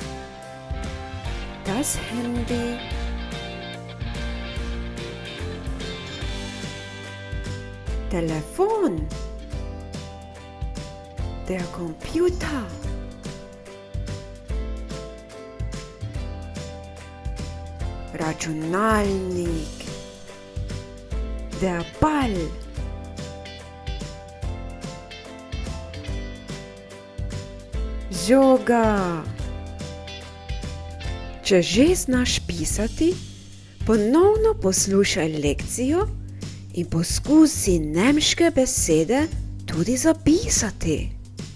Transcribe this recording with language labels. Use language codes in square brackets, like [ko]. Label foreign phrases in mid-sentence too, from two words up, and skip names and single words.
[de] Das Handy. Telefon. Der Computer. [sl] Računalnik. [de] Der Ball. [sl] Žoga. Če že znaš pisati, ponovno poslušaj lekcijo in poskusi nemške besede tudi zapisati.